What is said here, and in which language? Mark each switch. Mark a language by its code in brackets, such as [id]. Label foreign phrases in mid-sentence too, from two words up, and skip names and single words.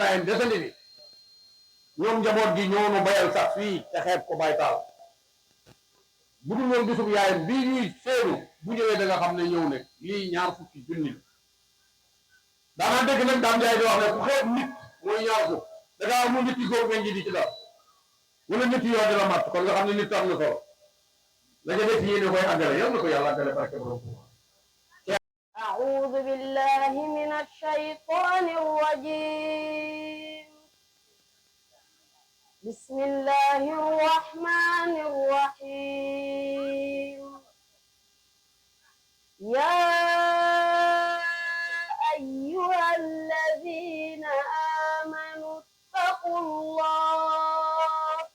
[wo] bàyyam desandi bi ñoom njaboot gi ñoo nu bayal sax fii te xeeb ko Baye Talla bu dul woon bisub yaayam bii ñuy seenu bu ñëwee da nga xam ne ñëw ne lii ñaar fukki junni la daanaa dégg nag daam jaay di wax ne ku xeeb nit mooy ñaar fukk da ngaa amul nit yi góor ngeen ji di ci dara wala nit yi yoo di la matt kon nga xam ne nit am na solo la ca def yéene koy àggale yal na ko yàlla àggale barke borom [ar] أعوذ بالله من الشيطان الرجيم بسم الله الرحمن الرحيم يا أيها الذين آمنوا اتقوا الله